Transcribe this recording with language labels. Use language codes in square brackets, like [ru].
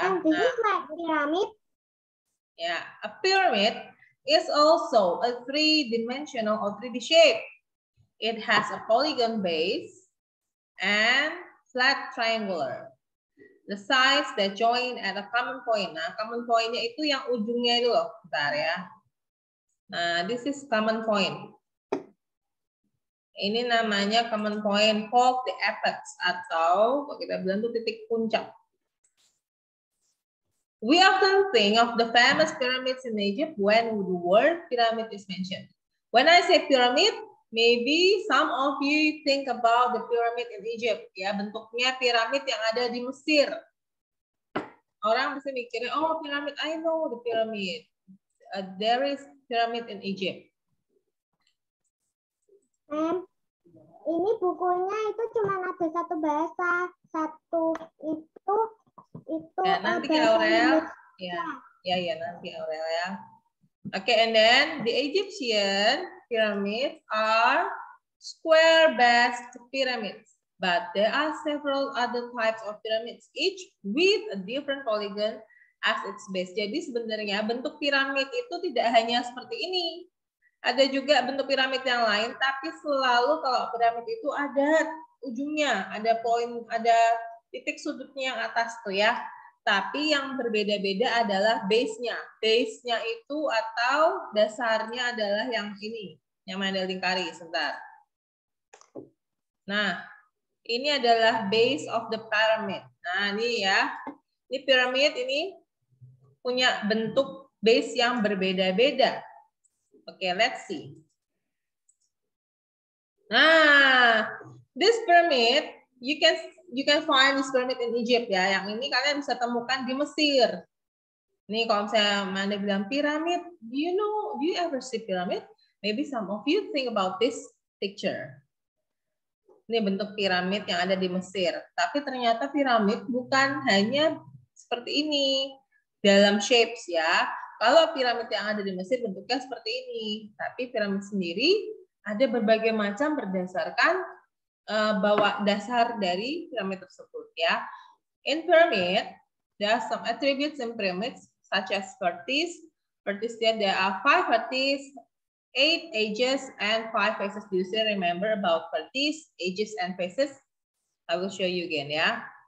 [en] And this is like pyramid. Yeah, a pyramid is also a three-dimensional or 3D shape. It has a polygon base and flat triangular. The sides that join at a common point. [id] Nah, common point-nya itu yang ujungnya itu loh. Bentar ya. Nah, [en] this is common point. [id] Ini namanya common point [en] called the apex [id] atau kalau kita bilang itu titik puncak. [en] We often think of the famous pyramids in Egypt when the word pyramid is mentioned. When I say pyramid, maybe some of you think about the pyramid in Egypt. [id] Ya, bentuknya piramid yang ada di Mesir. Orang bisa mikirnya, oh pyramid, [en] I know the pyramid. There is pyramid in Egypt. [id] Ini bukunya itu cuma ada satu bahasa, satu itu ya, nanti Aurel. Ya, nanti Aurel ya. [en] Okay, and then the Egyptian pyramids are square-based pyramids, but there are several other types of pyramids, each with a different polygon as its base. [id] Jadi sebenarnya bentuk piramid itu tidak hanya seperti ini. Ada juga bentuk piramid yang lain, tapi selalu kalau piramid itu ada ujungnya, ada poin, ada titik sudutnya yang atas tuh ya. Tapi yang berbeda-beda adalah base-nya. Base-nya itu atau dasarnya adalah yang ini, yang mana lingkari. Sebentar. Nah, ini adalah base of the pyramid. Nah, ini ya. Ini piramid ini punya bentuk base yang berbeda-beda. [en] Okay, let's see. Nah, this pyramid you can find this pyramid in Egypt ya. [id] Yang ini kalian bisa temukan di Mesir. Nih kalau misalnya Manda bilang piramid, [en] do you ever see pyramid? Maybe some of you think about this picture. [id] Ini bentuk piramid yang ada di Mesir. Tapi ternyata piramid bukan hanya seperti ini dalam shapes ya. Kalau piramid yang ada di Mesir bentuknya seperti ini, tapi piramid sendiri ada berbagai macam berdasarkan bawa dasar dari piramid tersebut ya. [en] In pyramid, there are some attributes in pyramids such as vertices. Vertices there are 5 vertices, 8 edges, and 5 faces. Do you still remember about vertices, edges, and faces? I will show you again ya.